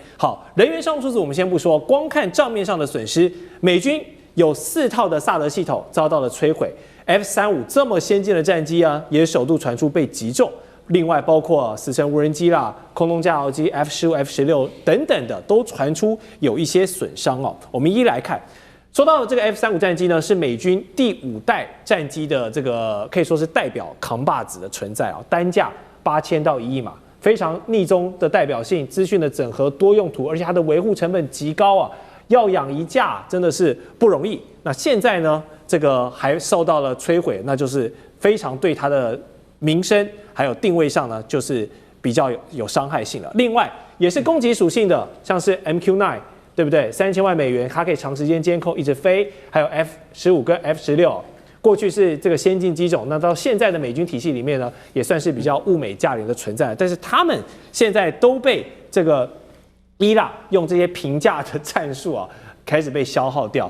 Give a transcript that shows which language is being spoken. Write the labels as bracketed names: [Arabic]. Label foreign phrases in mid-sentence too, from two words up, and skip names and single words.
[Chinese] 好，人員上數字我們先不說，光看賬面上的損失，美軍有4套的薩德系統遭到了摧毀 ，F-35這麼先進的戰機啊，也首度傳出被擊中。另外包括死神無人機啦、空中加油機 F-15、F-16等等的，都傳出有一些損傷哦。我們一一來看。說到的這個 F-35戰機呢，是美軍第5代戰機的這個可以說是代表扛把子的存在啊，單價8000到1億嘛，非常逆中的代表性，資訊的整合多用途，而且它的維護成本極高啊，要養一架真的是不容易。那現在呢，這個還受到了摧毀，那就是非常对它的名聲還有定位上呢，就是比較有傷害性了。另外也是攻擊屬性的，像是 MQ-9。對不對？3000萬美元，它可以長時間監控，一直飛。還有 F-15跟 F-16，過去是這個先進機種，那到現在的美軍體系裡面呢，也算是比較物美價廉的存在。但是他們現在都被這個伊朗用這些平價的戰術啊，開始被消耗掉。